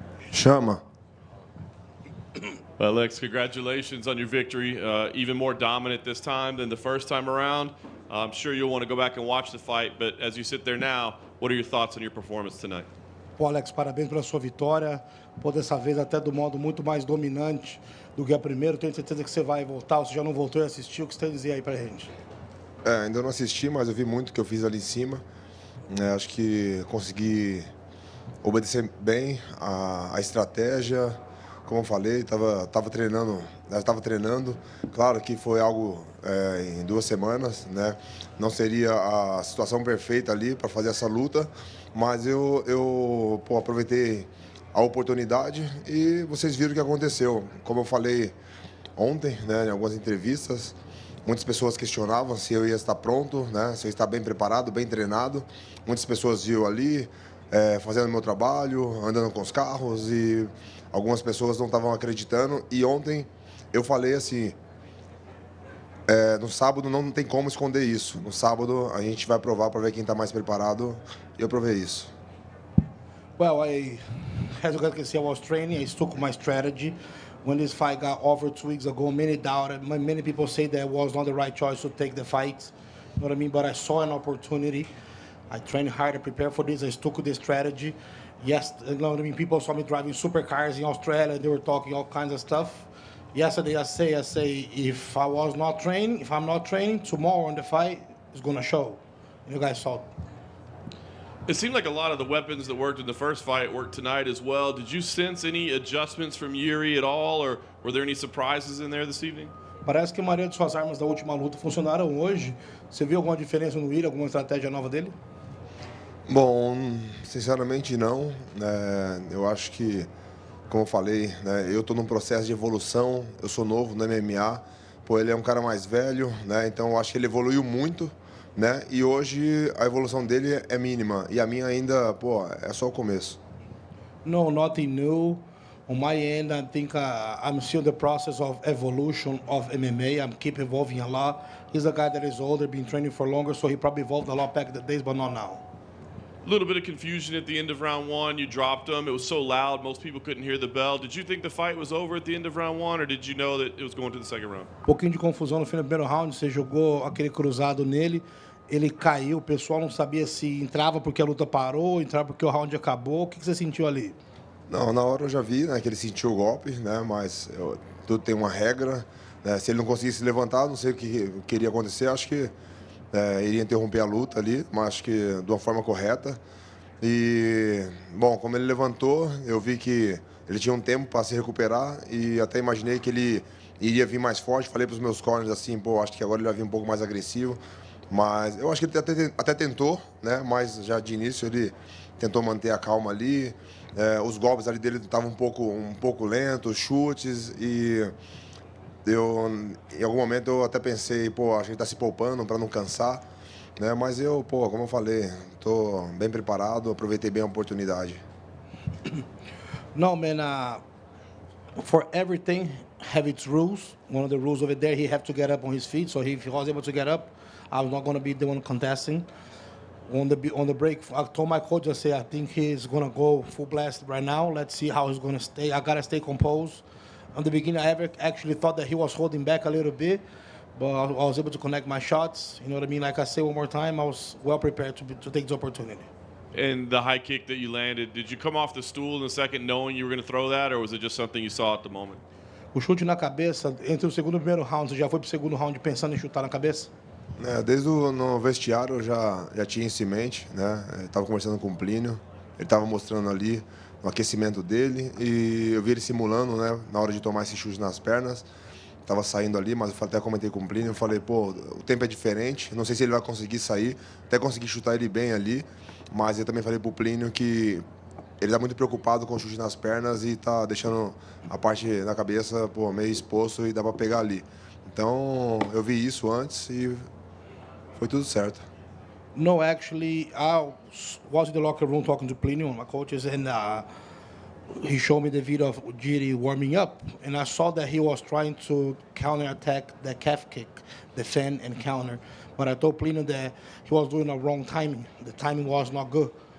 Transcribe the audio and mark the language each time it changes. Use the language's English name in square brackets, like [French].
[Portuguese] Chama. [English] Well, Alex, congratulations on your victory. Even more dominant this time than the first time around. I'm sure you'll want to go back and watch the fight, but as you sit there now, what are your thoughts on your performance tonight? [Portuguese] Pô, Alex, parabéns pela sua vitória. Pô, dessa vez até do modo muito mais dominante do que a primeira. Tenho certeza que você vai voltar. Você já não voltou e assistiu. O que você tem a dizer aí pra gente? Ainda não assisti, mas eu vi muito que eu fiz ali em cima. Acho que consegui obedecer bem a estratégia. Como eu falei, estava treinando. Claro que foi algo em 2 semanas, né? Não seria a situação perfeita ali para fazer essa luta, mas eu aproveitei a oportunidade e vocês viram o que aconteceu. Como eu falei ontem, né, em algumas entrevistas, muitas pessoas questionavam se eu ia estar pronto, né, se eu ia estar bem preparado, bem treinado. Muitas pessoas viam ali fazendo meu trabalho, andando com os carros e algumas pessoas não estavam acreditando. E ontem eu falei assim, no sábado não tem como esconder isso. No sábado a gente vai provar para ver quem está mais preparado. E eu provei isso. [English] Well, as you guys can see, I was training. I stuck with my strategy. When this fight got over 2 weeks ago, many doubted. Many people say that it was not the right choice to take the fight. You know what I mean? But I saw an opportunity. I trained hard to prepare for this. I stuck with this strategy. Yes, you know what I mean? People saw me driving supercars in Australia. They were talking all kinds of stuff. Yesterday, I say, if I'm not training, tomorrow in the fight is gonna show. You guys saw. It seemed like a lot of the weapons that worked in the first fight worked tonight as well. Did you sense any adjustments from Yuri at all, or were there any surprises in there this evening? [Portuguese] Parece que a maioria de suas armas da última luta funcionaram hoje. Você viu alguma diferença no Yuri, alguma estratégia nova dele? Bom, sinceramente não. Eu acho que, como eu falei, né, eu estou num processo de evolução. Eu sou novo no MMA. Pô, ele é um cara mais velho, né? Então eu acho que ele evoluiu muito, né? E hoje a evolução dele é mínima e a minha ainda, pô, é só o começo. [English] No, nothing new. On my end, I think I'm still in the process of evolution of MMA. I'm keep evolving a lot. He's a guy that is older, been training for longer, so he probably evolved a lot back in the days, but not now. A little bit of confusion at the end of round 1. You dropped him. It was so loud, most people couldn't hear the bell. Did you think the fight was over at the end of round 1, or did you know that it was going to the second round? [Portuguese] Pouquinho de confusão no fim do primeiro round. Você jogou aquele cruzado nele, ele caiu. O pessoal não sabia se entrava porque a luta parou, entrava porque o round acabou. O que você sentiu ali? Não, na hora eu já vi, né, que ele sentiu o golpe, né? Mas tudo tem uma regra. Né, se ele não conseguisse levantar, não sei o que iria acontecer. Acho que iria interromper a luta ali, mas acho que de uma forma correta. E, bom, como ele levantou, eu vi que ele tinha um tempo para se recuperar e até imaginei que ele iria vir mais forte. Falei para os meus corners assim, pô, acho que agora ele vai vir um pouco mais agressivo. Mas eu acho que ele até tentou, né? Mas já de início ele tentou manter a calma ali. Os golpes ali dele estavam um pouco lentos, chutes e... em algum momento eu até pensei, pô, acho que ele está se poupando para não cansar, né? Mas eu, pô, como eu falei, estou bem preparado, aproveitei bem a oportunidade. [English] No, man, for everything have its rules. One of the rules over there, he have to get up on his feet. So if he was able to get up, I was not going to be the one contesting. On the break, I told my coach, I said, I think he's going to go full blast right now. Let's see how he's going to stay. I got to stay composed. On the beginning, I actually thought that he was holding back a little bit, but I was able to connect my shots. You know what I mean? Like I say one more time, I was well prepared to take the opportunity. And the high kick that you landed, did you come off the stool in the second knowing you were going to throw that, or was it just something you saw at the moment? [Portuguese] O chute na cabeça, entre o segundo e o primeiro round, você já foi pro segundo round pensando em chutar na cabeça? Desde no vestiário eu já tinha isso em mente, né? Estava conversando com o Plínio, ele estava mostrando ali o aquecimento dele e eu vi ele simulando, né, na hora de tomar esse chute nas pernas. Estava saindo ali, mas eu até comentei com o Plínio, eu falei, pô, o tempo é diferente, não sei se ele vai conseguir sair, até consegui chutar ele bem ali, mas eu também falei pro Plínio que ele está muito preocupado com o chute nas pernas e está deixando a parte da cabeça, pô, meio exposto e dá para pegar ali. Então, eu vi isso antes e foi tudo certo. [English] No, actually, I was in the locker room talking to Plinio, my coaches, and he showed me the video of Ujiri warming up, and I saw that he was trying to counterattack the calf kick, defend and counter. But I told Plinio that he was doing a wrong timing. The timing was not good.